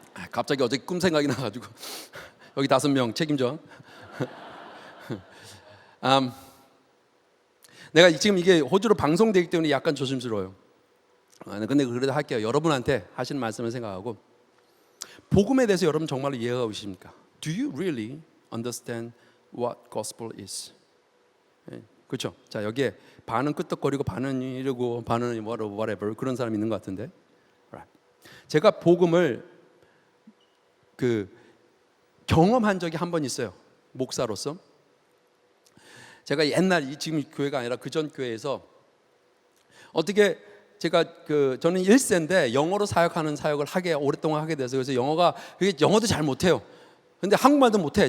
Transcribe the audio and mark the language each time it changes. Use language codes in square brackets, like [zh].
[ko] 갑자기 어제 꿈 생각이 나가지고 여기 5명 책임져. 내가 지금 이게 호주로 방송되기 때문에 약간 조심스러워요. 근데 그래도 할게요. 여러분한테 하시는 말씀을 생각하고 복음에 대해서 여러분 정말로 이해하고 계십니까? [en] Do you really understand what gospel is? [ko] 그렇죠? 자 여기에 반은 끄떡거리고 반은 이러고 반은 whatever 그런 사람 있는 것 같은데. 제가 복음을 경험한 적이 한 번 있어요. 목사로서. 제가 옛날 지금 교회가 아니라 그전 교회에서 어떻게 제가 저는 1세인데 영어로 사역하는 사역을 오랫동안 하게 돼서 그래서 영어도 잘 못해요. 근데 한국말도 못해.